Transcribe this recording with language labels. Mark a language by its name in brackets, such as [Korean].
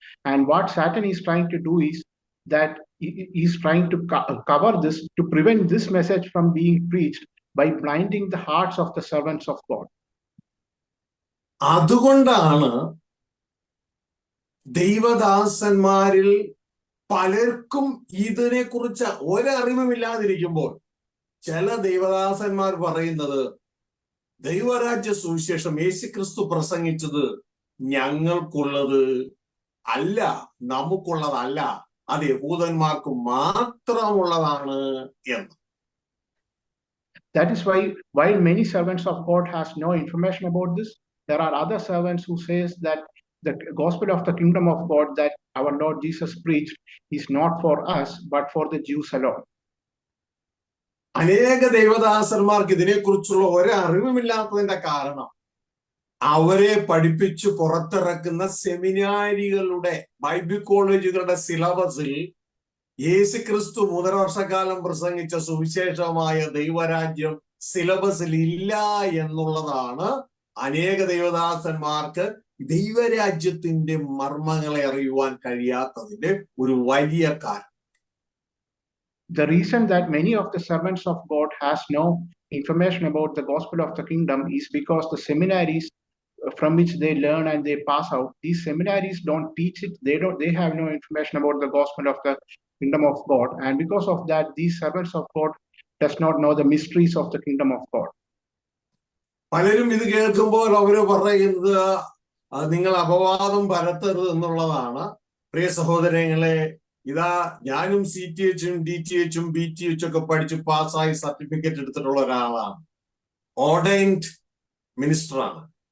[English] And what Satan is trying to do is that he's trying to cover this, to prevent this message from being preached by blinding the hearts of the servants of God. [Malayalam] അതുകൊണ്ടാണ് ദൈവദാസന്മാരിൽ പലർക്കും ഇതിനെക്കുറിച്ച് ഒരറിവുമില്ലാതിരിക്കുമ്പോൾ ചില ദൈവദാസന്മാർ പറയുന്നത് ദൈവരാജ്യ സുവിശേഷം യേശുക്രിസ്തു പ്രസംഗിച്ചത് ഞങ്ങൾക്കുള്ളത് അല്ല, നമുക്കുള്ളതല്ല, അത് യഹൂദന്മാർക്ക് മാത്രമുള്ളതാണ് എന്ന്. [English] That is why, while many servants of God has no information about this, there are other servants who says that the gospel of the kingdom of God that our Lord Jesus preached is not for us, but for the Jews alone. [Malayalam] അനേക ദൈവദാസന്മാർക്ക് ഇതിനെക്കുറിച്ചുള്ള ഒരറിവുമില്ലാത്തതിന്റെ കാരണം അവരെ പഠിപ്പിച്ചു പുറത്തിറക്കുന്ന സെമിനാരികളുടെ Bible കോളേജുകളുടെ സിലബസിൽ യേശുക്രിസ്തു 3 വർഷക്കാലം പ്രസംഗിച്ച സുവിശേഷമായ ദൈവരാജ്യം സിലബസിൽ ഇല്ല എന്നുള്ളതാണ് അനേക ദൈവദാസന്മാർക്ക് ദൈവരാജ്യത്തിന്റെ മർമ്മങ്ങളെ അറിയുവാൻ കഴിയാത്തതിന്റെ ഒരു വലിയ കാരണം. [English] The reason that many of the servants of God has no information about the gospel of the kingdom is because the seminaries from which they learn and they pass out, these seminaries don't teach it. They have no information about the gospel of the kingdom of God, and because of that, these servants of God does not know the mysteries of the kingdom of God. [Malayalam] പലരും ഇത് കേൾക്കുമ്പോൾ അവര് പറയുന്നത് നിങ്ങൾ അപവാദം പരത്തരുത് എന്നുള്ളതാണ്. പ്രിയ സഹോദരങ്ങളെ, ഇതാ ഞാനും CTH, DTH, BTH ഒക്കെ പഠിച്ച് പാസ്സായി സർട്ടിഫിക്കറ്റ് എടുത്തിട്ടുള്ള ഒരാളാണ്, ഓർഡൈൻഡ് മിനിസ്റ്ററാണ്.